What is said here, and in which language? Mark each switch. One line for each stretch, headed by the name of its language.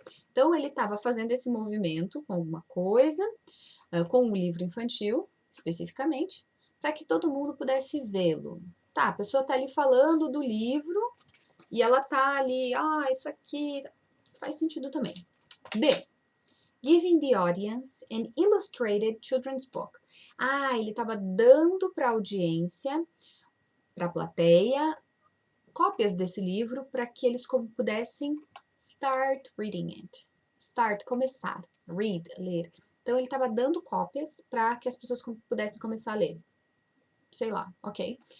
Portuguese: Então, ele estava fazendo esse movimento com alguma coisa, com um livro infantil, especificamente, para que todo mundo pudesse vê-lo. Tá, a pessoa está ali falando do livro e ela está ali, isso aqui faz sentido também. D.
English: Giving the audience an illustrated children's book.
Portuguese: Ele estava dando para a audiência, para a plateia, cópias desse livro para que eles pudessem start reading it. Start, começar. Read, ler. Então, ele estava dando cópias para que as pessoas pudessem começar a ler. Sei lá, ok?